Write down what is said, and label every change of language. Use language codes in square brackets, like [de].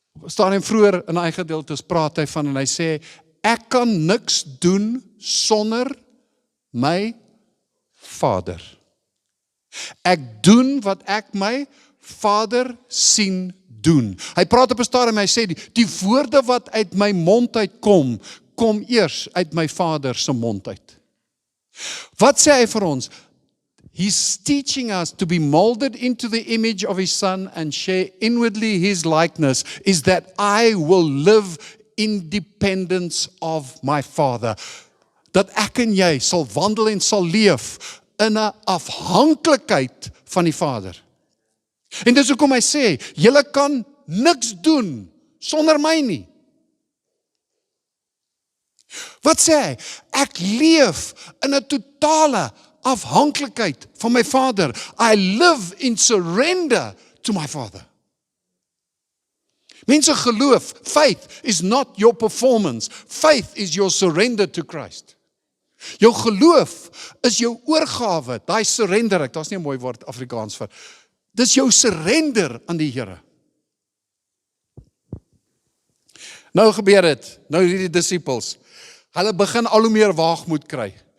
[af] staan hy vroeër in hy gedeeltes praat hy van en hy sê, ek kan niks doen sonder my Vader. Ek doen wat ek my Vader sien doen. Hy praat op 'n stadium en hy sê, die woorde wat uit my mond uitkom, kom eers uit my Vader se mond uit. Wat sê hy vir ons? [en] He's teaching us to be molded into the image of His Son and share inwardly His likeness, is that I will live independence of my Father. [af] Dat ek en jy sal wandel en sal leef in 'n afhanklikheid van die Vader. En dis hoekom hy sê, julle kan niks doen sonder my nie. Wat sê hy? Ek leef in 'n totale afhanklikheid van my Vader. [en] I live in surrender to my Father. [af] Mense geloof, [en] faith is not your performance. Faith is your surrender to Christ. [af] Jou geloof is jou oorgawe, daai surrender, daar's nie 'n mooi woord Afrikaans vir. Dis jou surrender aan die Here. Nou gebeur dit, nou hierdie disippels, hulle begin al hoe meer waagmoed kry.